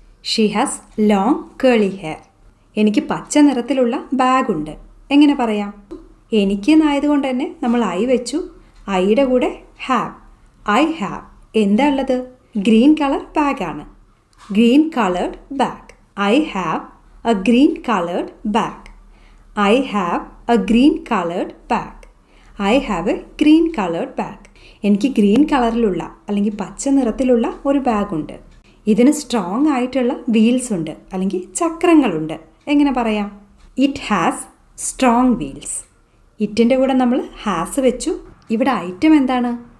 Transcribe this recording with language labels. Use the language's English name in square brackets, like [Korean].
[English] She has long curly hair. [Malayalam] എനിക്ക് പച്ച നിറത്തിലുള്ള ബാഗുണ്ട്. എങ്ങനെ പറയാം? എനിക്ക് എന്നായതുകൊണ്ട് തന്നെ നമ്മൾ ഐ വെച്ചു. ഐയുടെ കൂടെ ഹാവ്. [English] I have. [Malayalam] എന്താ ഉള്ളത്? ഗ്രീൻ കളർ ബാഗാണ്. [English] green colored bag. I have a green colored bag. I have a green colored bag. I have a green colored bag. [Malayalam] എനിക്ക് ഗ്രീൻ കളറിലുള്ള അല്ലെങ്കിൽ പച്ച നിറത്തിലുള്ള ഒരു ബാഗുണ്ട്. ഇതിന് സ്ട്രോങ് ആയിട്ടുള്ള വീൽസ് ഉണ്ട് അല്ലെങ്കിൽ ചക്രങ്ങളുണ്ട്. എങ്ങനെ പറയാം? [English] It has strong wheels. [Malayalam] ഇറ്റിൻ്റെ കൂടെ നമ്മൾ ഹാസ് വെച്ചു. ഇവിടെ ഐറ്റം എന്താണ്?